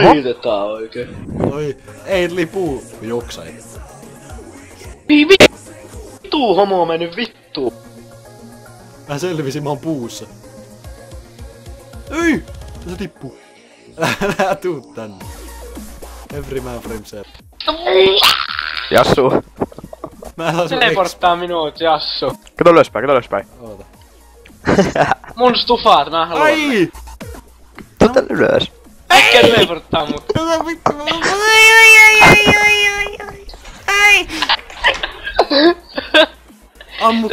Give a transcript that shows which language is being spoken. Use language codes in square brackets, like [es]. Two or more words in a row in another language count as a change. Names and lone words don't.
[fi] tulitetaan oikein. Oi, ei tuli puu. Joksai. Vittu homo on mennyt vittuun. Mä selvisin, mä oon puussa. Ei! Se tippuu. Älä tuu tänne. [en] Every man for himself. [fi] Jassu. Mä saan sun Teleporttaa minut, Jassu. Kato ylöspäin. Oota. Mun stufaat, mä haluan. Ai! Tota ylös. Äkkiä teleporttaa mut. Tätä vittu. Ammuk